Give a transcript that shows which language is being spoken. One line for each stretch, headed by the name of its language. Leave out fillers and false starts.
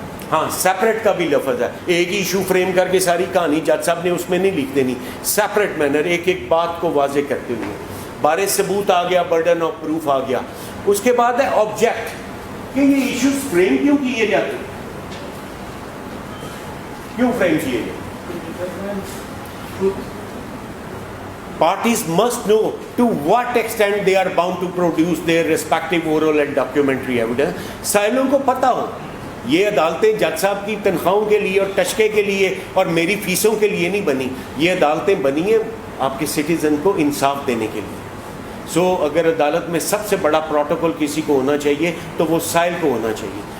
Urdu: ہاں سیپریٹ کا بھی لفظ ہے, ایک ایشو فریم کر کے ساری کہانی جج صاحب نے اس میں نہیں لکھ دینی, سیپریٹ مینر ایک ایک بات کو واضح کرتے ہوئے. بارے ثبوت آ گیا, برڈن آف پروف آ گیا. اس کے بعد ہے آبجیکٹ, کہ یہ ایشوز فریم کیوں کیے جاتے, کیوں فریم کیے جاتے.
English: Parties must know to what extent they are bound to produce their respective oral and documentary evidence.
Urdu: سائلوں کو پتہ ہو یہ عدالتیں جج صاحب کی تنخواہوں کے لیے اور ٹشکے کے لیے اور میری فیسوں کے لیے نہیں بنی, یہ عدالتیں بنی ہیں آپ کے سٹیزن کو انصاف دینے کے لیے. سو اگر عدالت میں سب سے بڑا پروٹوکول کسی کو ہونا چاہیے تو وہ سائل کو ہونا چاہیے.